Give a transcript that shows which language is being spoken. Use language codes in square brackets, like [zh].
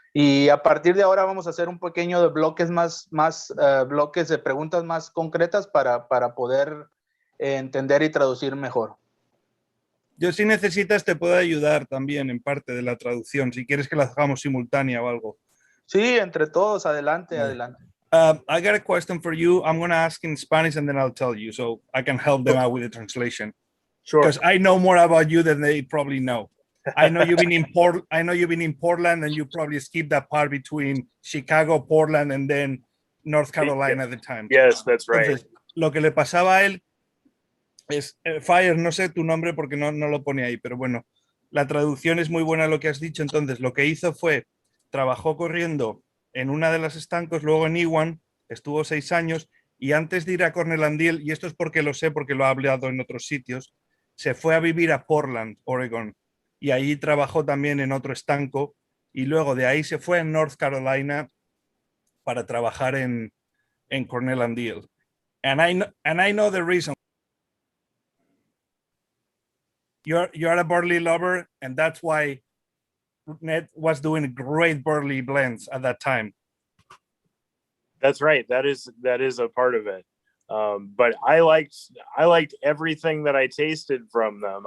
[es] Y a partir de ahora vamos a hacer un pequeño de bloques bloques de preguntas más concretas para poder entender y traducir mejor. Yo, si necesitas, te puedo ayudar también en parte de la traducción, si quieres que la hagamos simultánea o algo. Sí, entre todos, adelante. [en] I got a question for you. I'm going to ask in Spanish and then I'll tell you, so I can help them out with the translation. Sure. Because I know more about you than they probably know. I know you've been in Portland, and you probably skipped that part between Chicago, Portland, and then North Carolina at the time. Yes, that's right. [es] Entonces, lo que le pasaba a él es, Fire, no sé tu nombre porque no lo pone ahí, pero bueno, la traducción es muy buena lo que has dicho. Entonces, lo que hizo fue, trabajó corriendo en una de las estancos, luego en E1, estuvo 6 años, y antes de ir a Cornell Diehl, y esto es porque lo sé, porque lo ha hablado en otros sitios, se fue a vivir a Portland, Oregon, y ahí trabajó también en otro estanco, y luego de ahí se fue a North Carolina para trabajar en Cornell Diehl. [en] And I know the reason. You're a Burley lover, and that's why Ned was doing great Burley blends at that time. That's right. That is a part of it. But I liked everything that I tasted from them.